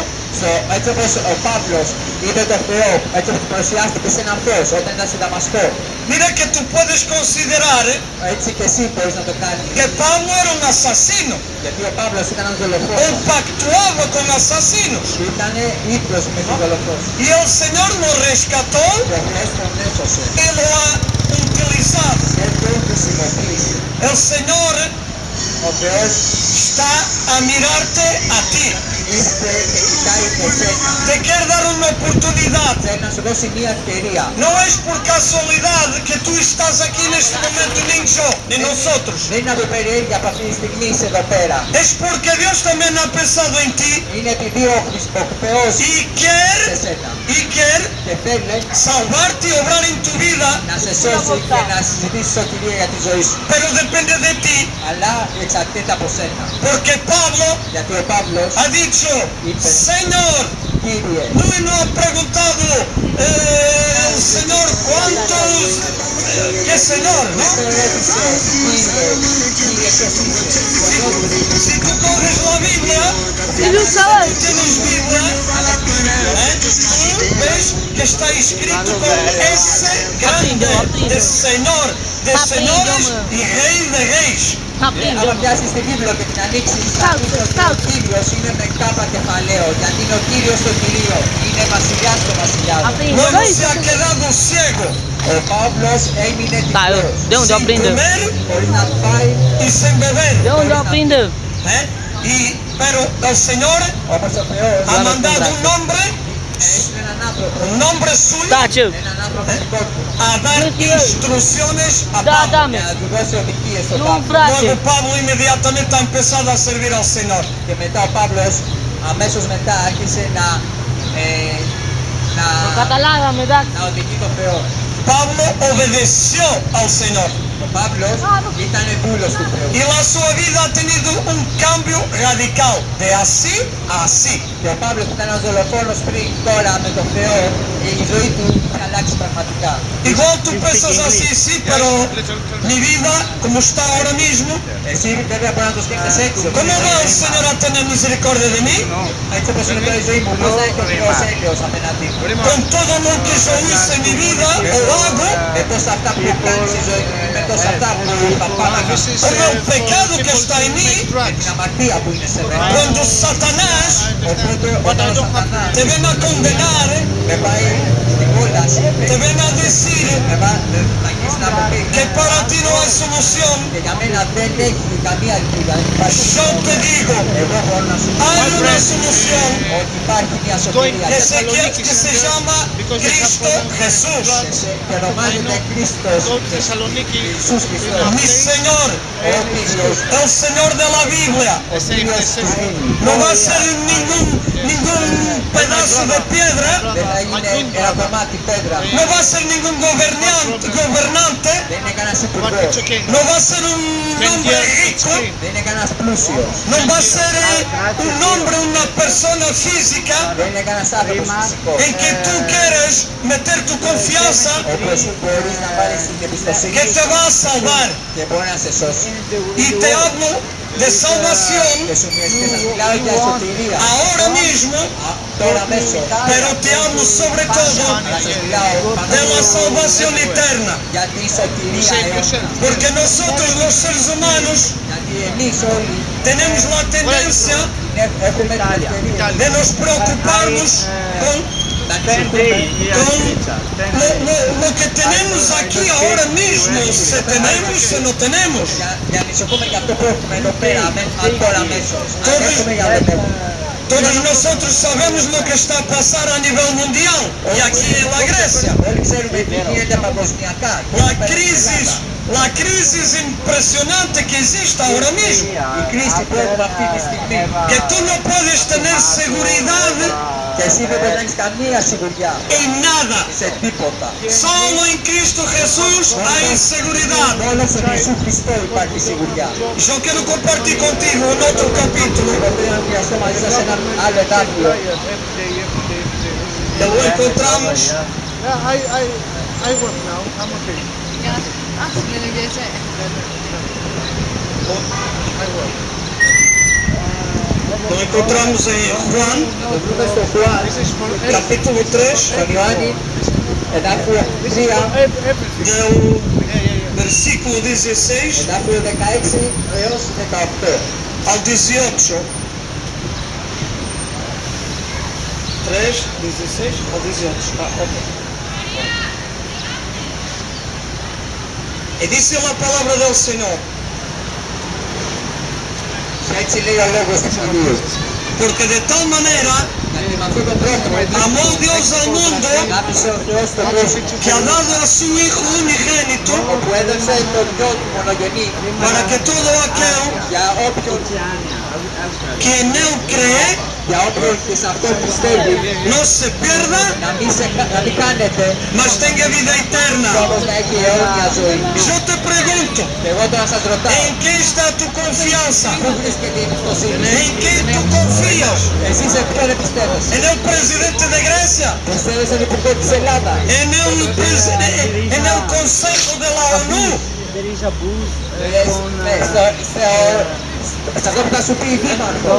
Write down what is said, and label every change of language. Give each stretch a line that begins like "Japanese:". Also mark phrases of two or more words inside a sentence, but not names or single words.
Greek: έτσι όπως ο Παύλος είδε τον Θεό, έτσι όπως παρουσιάστηκε σε έναν Θεός όταν ήταν στη Δαμασκό,
Spanish: mira que tú puedes considerar
Greek: έτσι και εσύ μπορείς να το κάνεις.
Spanish: que Pablo era un asesino,
Greek: Γιατί ο Παύλος ήταν ένας δολοφόνος,
Spanish: pactuaba con asesinos.
Greek: ήταν ίδιος με τους δολοφόνους.
Spanish: Y el Señor lo rescató
Greek: Και ο Θεός τον έσωσε.
Spanish: y lo ha utilizado.
Greek: Él τον χρησιμοποίησε.
Spanish: El Señor
Greek: Ο Θεός
Spanish: está a mirarte a ti.
Greek: ήρθε και κοιτάει εσένα.
Spanish: Te quiere dar una oportunidad.
Greek: Θέλει να σου δώσει μια ευκαιρία.
Spanish: No es por casualidad que tú estás aquí en este momento, ni yo, ni nosotros.
Greek: Δεν είναι από περιέργεια που αυτή τη στιγμή είσαι εδώ πέρα.
Spanish: Es porque Dios también ha pensado en ti
Greek: Είναι επειδή ο Θεός
Spanish: y quiere,
Greek: σε σένα
Spanish: y quiere
Greek: και θέλει
Spanish: salvarte y obrar en tu vida,
Greek: να σε σώσει και να ζητήσει σωτηρία για τη ζωή σου.
Spanish: pero depende de ti.
Greek: Αλλά εξαρτάται από σένα.
Spanish: Porque Pablo
Greek: Γιατί ο Παύλος,
Spanish: ha dicho, Señor,
Greek: Κύριε,
Spanish: no ha preguntado el Señor cuántos, ¿qué Señor, no?
Greek: δεν ρώτησε, Κύριε, ποιος είσαι.
Spanish: Si tú coges la Biblia,
Portuguese: Ele usava
Spanish: tú tienes Biblia, tú ves que está escrito con S grande de Señor, de señores y Rey de Reis.
Greek: Αν πιάσεις τη Βίβλο και την ανοίξεις, θα δεις ότι ο Κύριος είναι με κάπα κεφαλαίο, γιατί είναι ο Κύριος των Κυρίων, είναι βασιλιάς των βασιλιάδων.
Spanish: Luego se ha quedado ciego,
Greek: Ο Παύλος έμεινε τυφλός,
Portuguese: de onde eu
Spanish: sin
Portuguese: aprendo?
Spanish: comer
Greek: χωρίς να φάει,
Spanish: y sin beber.
Portuguese: De onde eu aprendo?
Spanish: Pero el Señor
Greek: όπως ο Θεός
Spanish: ha mandado un hombre
Greek: έστειλε έναν άνθρωπο,
Spanish: un nombre suyo
Portuguese: Tá, tio.
Greek: έναν άνθρωπο δικό του,
Spanish: a dar instrucciones a
Portuguese: Dá,
Spanish: Pablo.
Portuguese: dá-me.
Greek: για να του δώσει οδηγίες στον
Portuguese: Num
Greek: Παύλο.
Portuguese: prato.
Spanish: Luego Pablo inmediatamente ha empezado a servir al Señor.
Greek: Και μετά ο Παύλος αμέσως μετά άρχισε Καταλάβαμε, εντάξει. να οδηγεί τον Θεό.
Spanish: Pablo obedeció al Señor
Greek: Ο Παύλος ήταν δούλος του Θεού.
Spanish: y la su vida ha tenido un cambio radical de así a así.
Greek: Και ο Παύλος που ήταν ένας δολοφόνος πριν, τώρα με τον Θεό, η ζωή του είχε αλλάξει πραγματικά.
Spanish: Igual tú piensas así, sí, pero mi vida, como está ahora mismo,
Greek: Εσύ βέβαια μπορεί να το σκέφτεσαι έξω.
Spanish: ¿cómo va el Señor a tener misericordia de mí?
Greek: Έτσι όπως είναι τώρα η ζωή μου, πώς θα έχει ο Θεός έλεος απέναντί μου.
Spanish: Con todo lo que yo hice en mi vida o hago,
Greek: Με τόσα αυτά που κάνεις στη ζωή μου, με τόσα αυτά που θα πάμε,
Spanish: por el pecado que está en mí,
Greek: με την αμαρτία που είναι σε μένα.
Spanish: cuando Satanás
Greek: Οπότε όταν ο Σατανάς
Spanish: te viene a condenar,
Greek: με πάει στην κόλαση,
Spanish: te viene a decir
Greek: με αγγίσει να μου πει
Spanish: que para ti no hay solución,
Greek: και για μένα δεν έχει καμία ελπίδα. Δεν υπάρχει
Spanish: yo
Greek: σωτηρία.
Spanish: te digo,
Greek: Εγώ μπορώ να σου πω
Spanish: hay una solución
Greek: ότι υπάρχει μια σωτηρία
Spanish: que se llama Cristo Jesús.
Greek: και ονομάζεται Κρίστος.
Spanish: Jesús Cristo, mi Señor, oh mi Dios, el Señor de la Biblia. el Dios tuyo. No va a ser ningún pedazo de piedra,
Greek: Δεν θα είναι ένα κομμάτι πέτρα,
Spanish: no va a ser ningún gobernante,
Greek: δεν είναι κανένας υπουργός,
Spanish: no va a ser un hombre rico,
Greek: δεν είναι κανένας πλούσιος,
Spanish: no va a ser un hombre, una persona física
Greek: δεν είναι κανένας άνθρωπος φυσικός,
Spanish: en que tú quieres meter tu confianza
Greek: όπου εσύ μπορείς να βάλεις την εμπιστοσύνη
Spanish: que te
Greek: σου
Spanish: va a salvar.
Greek: και μπορεί να σε σώσει.
Spanish: Y te hablo de salvación
Greek: Και σου μιλάω για σωτηρία,
Spanish: ahora mismo,
Greek: τώρα αμέσως,
Spanish: pero te hablo sobre todo
Greek: αλλά σας μιλάω
Spanish: de la
Greek: παντού
Spanish: salvación eterna.
Greek: για τη σωτηρία αιώνια.
Spanish: Porque nosotros los seres humanos
Greek: Γιατί εμείς όλοι
Spanish: tenemos la tendencia
Greek: έχουμε την ευκαιρία
Spanish: de nos preocuparnos con
Greek: να ανησυχούμε
Spanish: lo que tenemos aquí ahora mismo, si tenemos o no tenemos.
Greek: για ανησυχούμε για αυτό που έχουμε εδώ πέρα, τώρα αμέσως. Αν έχουμε για δεν έχουμε.
Spanish: Todos nosotros sabemos lo que está pasando a nivel mundial y aquí en la Grecia.
Greek: Όλοι ξέρουμε τι γίνεται παγκοσμιακά.
Spanish: La crisis impresionante que existe ahora mismo.
Greek: Η κρίση που έχουμε αυτή τη στιγμή.
Spanish: Que tú no puedes tener seguridad
Greek: Και εσύ δεν μπορεί να έχεις καμία σιγουριά
Spanish: en nada.
Greek: σε τίποτα.
Spanish: Solo en Cristo Jesús hay seguridad.
Greek: Μόνο σε Ιησού Χριστό υπάρχει σιγουριά.
Spanish: Yo quiero compartir contigo en otro capítulo.
Greek: Εγώ θέλω να μοιραστώ μαζί σας ένα άλλο εδάφιο.
Spanish: Que lo encontramos
English: I work now. I'm okay.
Spanish: Lo encontramos en Juan,
Greek: Το βρούμε στο Χουάν,
Spanish: capítulo 3,
Greek: στον Ιωάννη, εδάφιο 3,
Spanish: del versículo 16
Greek: εδάφιο 16 έως 18.
Spanish: al 18. 3, 16 al 18. Ah, ok. Y dice la palabra del Señor,
Greek: Και έτσι λέει ο λόγος του Κυρίου.
Spanish: porque de tal manera
Greek: Γιατί με αυτόν τον τρόπο
Spanish: amó Dios al mundo
Greek: αγάπησε ο Θεός τον κόσμο
Spanish: que ha dado a su Hijo unigénito
Greek: όπου έδωσε τον γιο του μονογενή
Spanish: para que todo aquel
Greek: για όποιον
Spanish: que en él cree
Greek: για όποιον και σε αυτό πιστεύει
Spanish: no se pierda,
Greek: να μην κάνετε
Spanish: mas tenga vida eterna.
Greek: όμως να έχει αιώνια ζωή.
Spanish: Yo te pregunto,
Greek: Και εγώ τώρα σας ρωτάω,
Spanish: ¿en qué está tu confianza?
Greek: πού βρίσκεται η εμπιστοσύνη?
Spanish: ¿En qué tú confías?
Greek: Εσύ σε ποιον εμπιστεύεσαι?
Spanish: ¿En el presidente de Grecia?
Greek: Πιστεύεσαι στον Υπουργό της Ελλάδας?
Spanish: ¿En el Consejo de la ONU?
Greek: Σε αυτό που θα σου πει η Δήμαρχος,